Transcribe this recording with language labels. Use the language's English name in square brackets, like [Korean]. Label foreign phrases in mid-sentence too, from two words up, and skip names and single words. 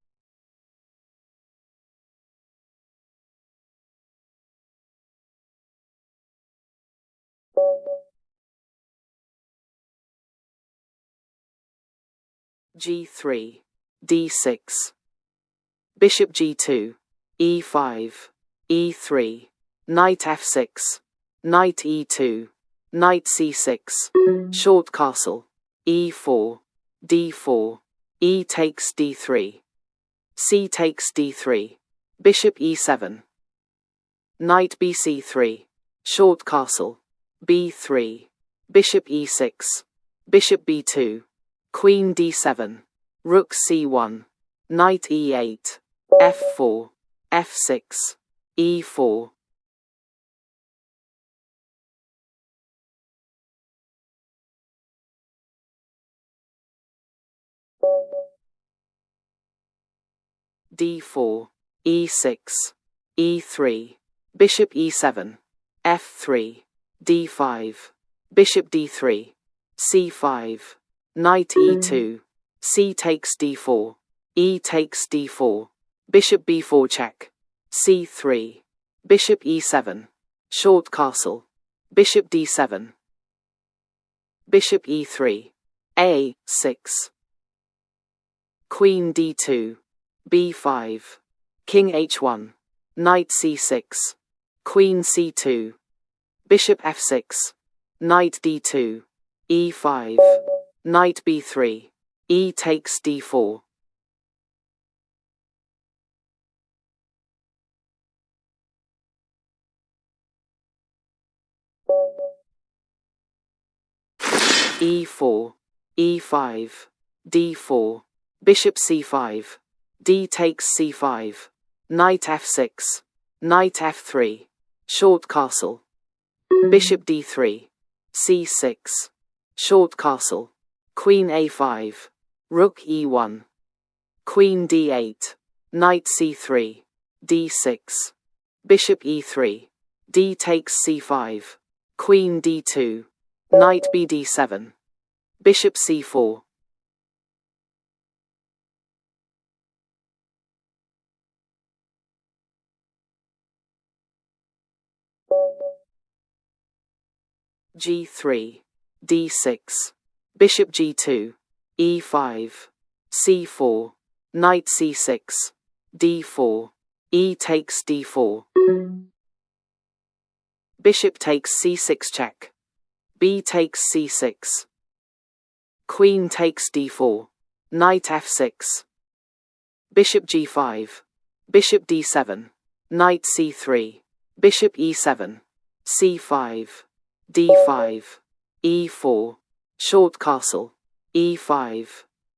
[English] g3, d6, bishop g2, e5, e3, knight f6, knight e2, knight c6, short castle, e4, d4, e takes d3, c takes d3, bishop e7, knight bc3, short castle, b3, bishop e6, bishop b2, queen d7, rook c1, knight e8, f4, f6, e4. d4, e6, e3, bishop e7, f3, d5, bishop d3, c5, knight e2, c takes d4, e takes d4, bishop b4 check, c3, bishop e7, short castle, bishop d7, bishop e3, a6, queen d2, b5, king h1, knight c6, queen c2, bishop f6, knight d2, e5, knight b3, e takes d4. e4, e5, d4, bishop c5, d takes c5, knight f6, knight f3, short castle, bishop d3, c6, short castle, queen a5, rook e1, queen d8, knight c3, d6, bishop e3, d takes c5, queen d2, knight bd7, bishop c4. g3, d6, bishop g2, e5, c4, knight c6, d4, e takes d4. Bishop takes c6 check, b takes c6, queen takes d4, knight f6, bishop g5, bishop d7, knight c3, bishop e7, c5, d5, e4, short castle, e5,